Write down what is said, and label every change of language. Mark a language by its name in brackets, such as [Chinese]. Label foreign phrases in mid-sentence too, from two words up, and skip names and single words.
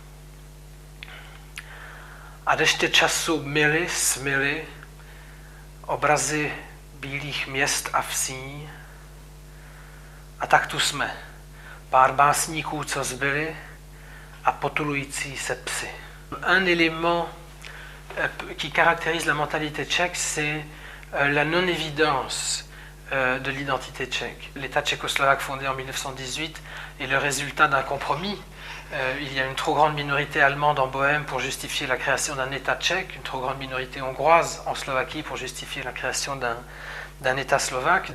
[Czech] A deště času myly, smyly, obrazy bílých měst a vsí. A tak tu jsme, pár básníků, co zbyli, a potulující se psy. [French] Un élément qui caractérise la mentalité tchèque, c'est la non-évidence de l'identité tchèque. L'État tchécoslovaque fondé en 1918 est le résultat d'un compromis. Il y a une trop grande minorité allemande en Bohême pour justifier la création d'un État tchèque, une trop grande minorité hongroise en Slovaquie pour justifier la création d'un État slovaque.